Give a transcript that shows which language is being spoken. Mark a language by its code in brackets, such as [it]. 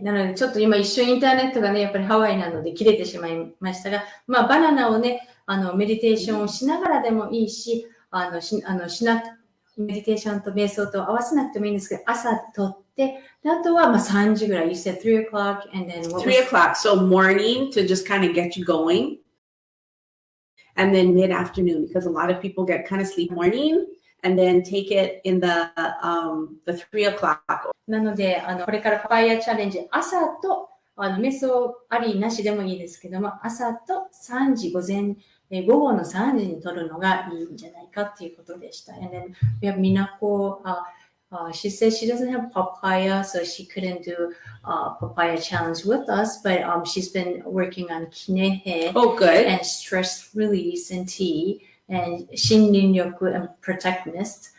[ja] なので、ちょっと今一瞬インターネットがね、やっぱりハワイなので切れてしまいましたが、まあ、バナナをね、メディテーションをしながらでもいいし、メディテーションと瞑想と合わせなくてもいいんですけど、朝とっで、あとは3時ぐらい。 [en] You said 3 o'clock and then what was 3 o'clock. So morning to just kind of get you going. And then mid-afternoon, because a lot of people get kind of sleep morning and then take it in the 3 o'clock. [ja] なので、これからパパイヤチャレンジ、朝と、瞑想ありなしでもいいですけども、朝と3時、午後の3時に取るのがいいんじゃないかっていうことでした。 [en] And then we have Minako, she says she doesn't have papaya, so she couldn't do papaya challenge with us, but she's been working on kinehe and stress release and tea and shinrin-yoku and protect mist.